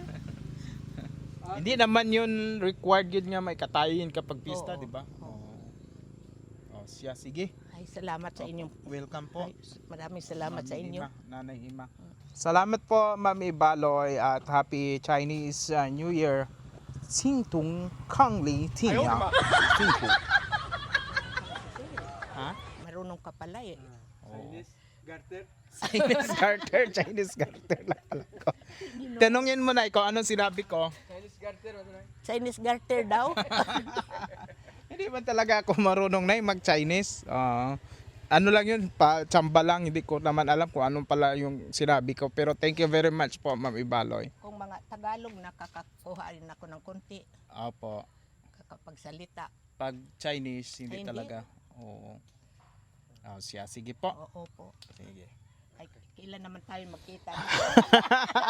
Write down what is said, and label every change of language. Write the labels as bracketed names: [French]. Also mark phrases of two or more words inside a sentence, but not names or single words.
[Filipino] Hindi naman yun required yun nga may katayin kapag pista, Oo. di ba? Sige. Ay salamat sa inyong Welcome po. ay, maraming salamat sa inyo. Nanay Ima. Salamat po Ma'am Ibaloy at [English] Happy Chinese New Year [Chinese] 青铜康里天阳幸福。 [Filipino] Ha? Marunong ka pala eh. [English] Chinese garter. Chinese garter, Chinese garter [Filipino] lang pala ko. Tanungin mo na ikaw, anong sinabi ko? [English] Chinese garter. [Filipino] Ano na? [English] Chinese garter [Filipino] daw. Hindi man talaga ako marunong na mag-Chinese. Ano lang yun, tsamba lang, hindi ko naman alam kung anong pala yung sinabi ko. Pero [English] thank you very much [Filipino] po, Ma'am Ibaloy. Kung mga Tagalog, nakakakuha rin ako ng konti. Opo. Kakapagsalita. Pag Chinese, hindi Hindi. talaga. Oo. Siya, sige po. Oo po. Sige. Ay, kailan naman tayo magkita? Sige Sa